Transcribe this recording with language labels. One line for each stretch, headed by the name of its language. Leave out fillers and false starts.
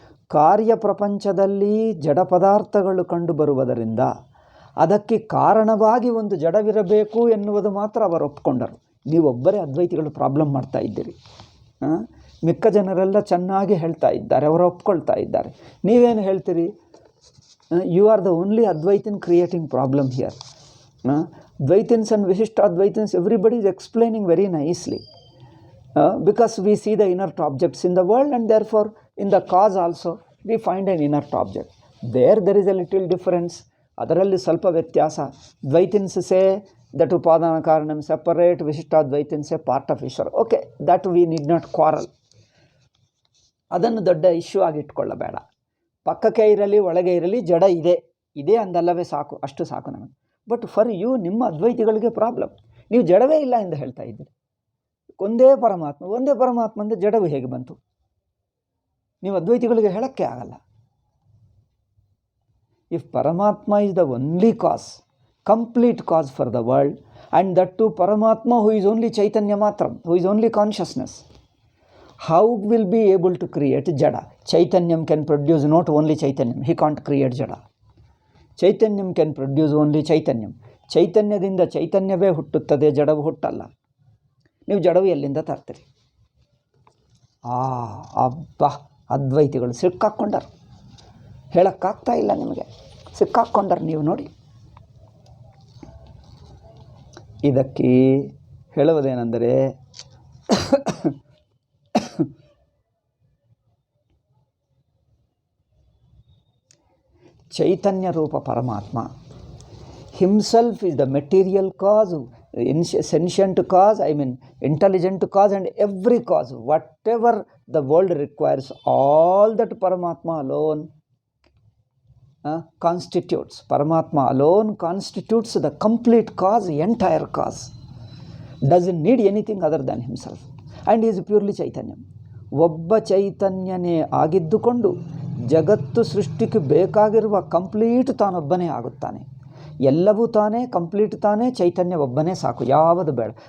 Kannada: ಕಾರ್ಯ ಪ್ರಪಂಚದಲ್ಲಿ ಜಡ ಪದಾರ್ಥಗಳು ಕಂಡುಬರುವುದರಿಂದ ಅದಕ್ಕೆ ಕಾರಣವಾಗಿ ಒಂದು ಜಡವಿರಬೇಕು ಎನ್ನುವುದು ಮಾತ್ರ ಅವರು ಒಪ್ಕೊಂಡರು. ನೀವೊಬ್ಬರೇ ಅದ್ವೈತಿಗಳು ಪ್ರಾಬ್ಲಮ್ ಮಾಡ್ತಾ ಇದ್ದೀರಿ. ಮಿಕ್ಕ ಜನರೆಲ್ಲ ಚೆನ್ನಾಗಿ ಹೇಳ್ತಾ ಇದ್ದಾರೆ, ಅವರು ಒಪ್ಕೊಳ್ತಾ ಇದ್ದಾರೆ. ನೀವೇನು ಹೇಳ್ತೀರಿ?
English: You are the only Advaitin creating problem here. Dvaitins and Vishishtadvaitins, everybody is explaining very nicely. Because we see the inert objects in the world, and therefore in the cause also we find an inert object. There is a little difference.
Kannada: Adaralli salpa vyathyasa.
English: Dvaitins say that upadana karanam separate, Vishishtadvaitins say part of Ishvara. Okay, that we need not quarrel.
Kannada: ಅದನ್ನು ದೊಡ್ಡ issue ಆಗಿ ಇಟ್ಕೊಳ್ಳಬೇಡ. ಪಕ್ಕಕ್ಕೆ ಇರಲಿ ಒಳಗೆ ಇರಲಿ ಜಡ ಇದೆ ಅಂದಲ್ಲವೇ ಸಾಕು, ಅಷ್ಟು ಸಾಕು ನಮಗೆ.
English: but for you,
Kannada: ನಿಮ್ಮ ಅದ್ವೈತಿಗಳಿಗೆ ಪ್ರಾಬ್ಲಮ್. ನೀವು ಜಡವೇ ಇಲ್ಲ ಎಂದು ಹೇಳ್ತಾ ಇದ್ದೀರಿ. ಒಂದೇ ಪರಮಾತ್ಮ ಅಂದರೆ ಜಡವು ಹೇಗೆ ಬಂತು? ನೀವು ಅದ್ವೈತಿಗಳಿಗೆ ಹೇಳೋಕ್ಕೆ ಆಗಲ್ಲ.
English: If Paramatma is the only cause, complete cause for the world, and that too Paramatma who is only Chaitanya ಮಾತ್ರ, who is only consciousness, how will be able to create jada? Chaitanyam can produce not only Chaitanyam, he can't create jada. Chaitanyam can produce only Chaitanyam.
Kannada: ಚೈತನ್ಯದಿಂದ ಚೈತನ್ಯವೇ ಹುಟ್ಟುತ್ತದೆ, ಜಡವು ಹುಟ್ಟಲ್ಲ. ನೀವು ಜಡವು ಎಲ್ಲಿಂದ ತರ್ತೀರಿ? ಅಬ್ಬಾ, ಅದ್ವೈತಿಗಳು ಸಿಕ್ಕಾಕ್ಕೊಂಡರು. ಹೇಳೋಕ್ಕಾಗ್ತಾ ಇಲ್ಲ ನಿಮಗೆ, ಸಿಕ್ಕಾಕ್ಕೊಂಡರು ನೀವು ನೋಡಿ. ಇದಕ್ಕೆ ಹೇಳುವುದೇನೆಂದರೆ, ಚೈತನ್ಯ ರೂಪ ಪರಮಾತ್ಮ
English: himself is the material cause, sentient cause, intelligent cause, and every cause, whatever the world requires, all that Paramatma alone constitutes. Paramatma alone constitutes the complete cause, entire cause. Doesn't need anything other than himself, and he is purely Chaitanya.
Kannada: ಒಬ್ಬ ಚೈತನ್ಯನೇ ಆಗಿದ್ದುಕೊಂಡು ಜಗತ್ತು ಸೃಷ್ಟಿಗೆ ಬೇಕಾಗಿರುವ complete ತಾನೊಬ್ಬನೇ ಆಗುತ್ತಾನೆ. ಎಲ್ಲವೂ ತಾನೇ, complete ತಾನೇ, ಚೈತನ್ಯ ಒಬ್ಬನೇ ಸಾಕು, ಯಾವುದು ಬೇಡ.